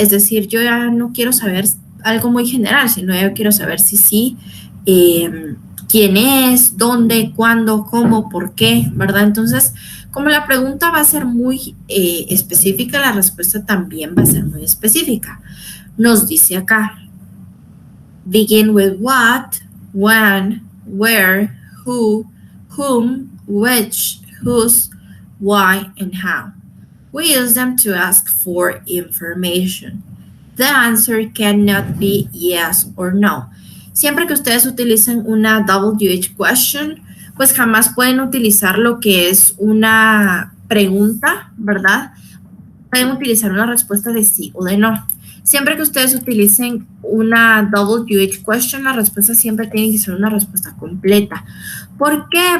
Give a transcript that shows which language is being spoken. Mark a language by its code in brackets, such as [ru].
[es] Es decir, yo ya no quiero saber algo muy general, sino yo quiero saber si sí, quién es, dónde, cuándo, cómo, por qué, ¿verdad? Entonces, como la pregunta va a ser muy específica, la respuesta también va a ser muy específica. Nos dice acá, [en] begin with what, when, where, who, whom, which, whose, why, and how. We use them to ask for information. The answer cannot be yes or no. [es] Siempre que ustedes utilicen una WH question, pues jamás pueden utilizar lo que es una pregunta, ¿verdad? Pueden utilizar una respuesta de sí o de no. Siempre que ustedes utilicen una WH question, la respuesta siempre tiene que ser una respuesta completa. ¿Por qué?